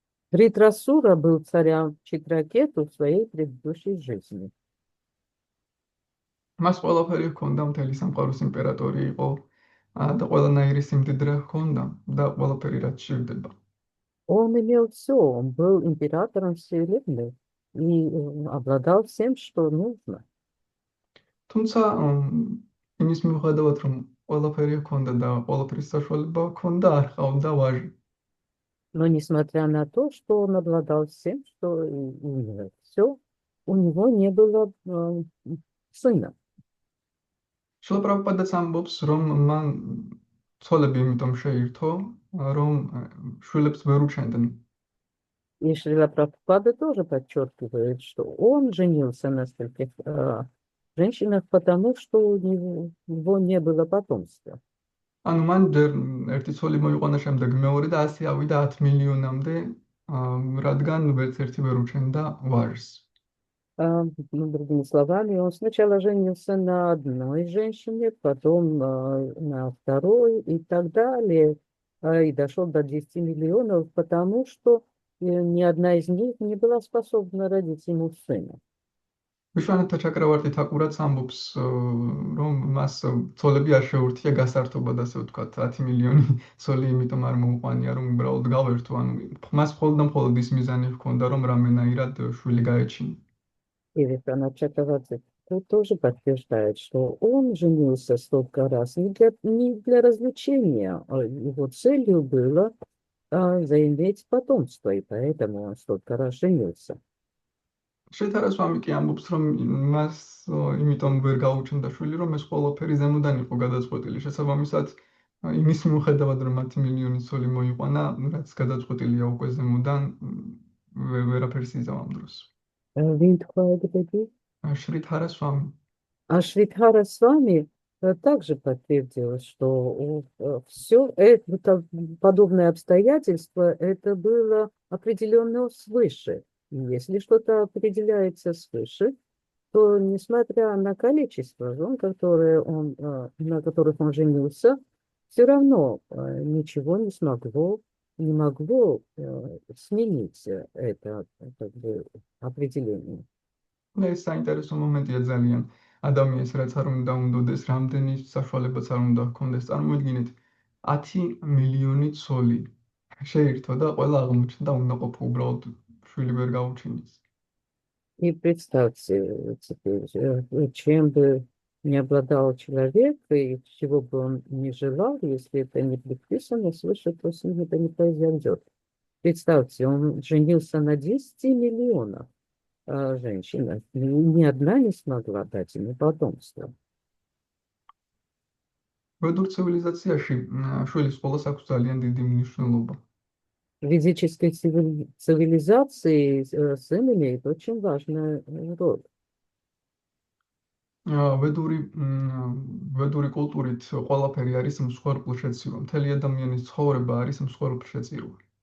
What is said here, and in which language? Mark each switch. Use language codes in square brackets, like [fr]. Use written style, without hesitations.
[ru] Вритрасура был царем Читракету в своей предыдущей жизни. [ka] მას ყველაფერი ჰქონდა, მთელი სამყაროს იმპერატორი იყო და ყველანაირი სიმდიდრე ჰქონდა და ყველაფერი რაც სჭირდება. [ru] Он имел все, он был императором вселенной и обладал всем, что нужно. [ka] თუმცა იმის მიუხედავად, რომ ყველაფერი ჰქონდა და ყველაფრის საშუალება ჰქონდა, არ ჰყავდა ვაჟი. [ru] Но несмотря на то, что он обладал всем, что у него все, у него не было сына. [ka] შილა პრაბჰუპადაც ამბობს, რომ მან ცოლები იმიტომ შეირთო, რომ შვილებს ვერ უჩენდნენ. [ru] И Шрила Прабхупада тоже подчеркивает, что он женился на стольких женщинах, потому что у него не было потомства. [ka] ანუ მან ჯერ ერთი ცოლი მოიყვანა, შემდეგ მეორე და ასე ავიდა 10 მილიონამდე, რადგან ვერც ერთი ვერ უჩენდა ვაჟს. [ru] Другими словами, он сначала женился на одной женщине, потом на второй и так далее, и дошел до 10 миллионов, потому что ни одна из них не была способна родить ему сына. [ka] ვიშვანათა ჩაკრავარტი თაკურაც ამბობს, რომ მას ცოლები არ შეურთია გასართობად, ასე ვთქვათ, 10 მილიონი ცოლი იმიტომ არ მოუყვანია, რომ უბრალოდ გავერთო, ანუ მას მხოლოდ და მხოლოდ ის მიზანი ჰქონდა, რომ რამენაირად შვილი გაეჩინა. [ru] И Вишванат Чакраварти тоже подтверждает, что он женился столько раз не для развлечения, а его целью было заиметь потомство, и поэтому он столько раз женился. [ka] შეთარასვამი კი ამბობს, რომ მას იმიტომ ვერ გაუჩნდა შვილი, რომ ეს ყველაფერი ზემოდან იყო გადაწყვეტილი. შესაბამისად, იმის მიუხედავად, რომ 10 მილიონი ცოლი მოიყვანა, რაც გადაწყვეტილია უკვე ზემოდან, ვერაფერს იზამ ამ დროს. შრითარასვამი. [ru] А Шридхара с вами также подтвердил, что все это, подобное обстоятельство, это было определенно свыше. И если что-то определяется свыше, то, несмотря на количество жен, на которых он женился, все равно ничего не могло сменить это как бы, определение. [ka] ეს საინტერესო მომენტია ძალიან. ადამიანს რაც არ უნდა უნდოდეს, რამდენი საშუალებაც არ უნდა ჰქონდეს, წარმოიდგინეთ 10 მილიონი цоли შეირთო და ყველა აღმოჩნდა უნდა ყოფილ უბრალოდ შვილი ვერ გაუჩინეს. [ru] И представьте теперь, чем бы не обладал человек, и чего бы он не желал, если это не предписано свыше, то с ним это не произойдет. Представьте, он женился на 10 миллионов женщин, ни одна не смогла дать ему потомство. [ka] ვედურ ცივილიზაციაში შვილის სკოლას აქვს ძალიან დიდი მნიშვნელობა. [ru] В ведической цивилизации сын имеет очень важную роль. [ka] ვედური კულტურით ყველაფერი არის მსხვერპლ შეწირვა. მთელი ადამიანის ცხოვრება არის მსხვერპლ შეწირვა.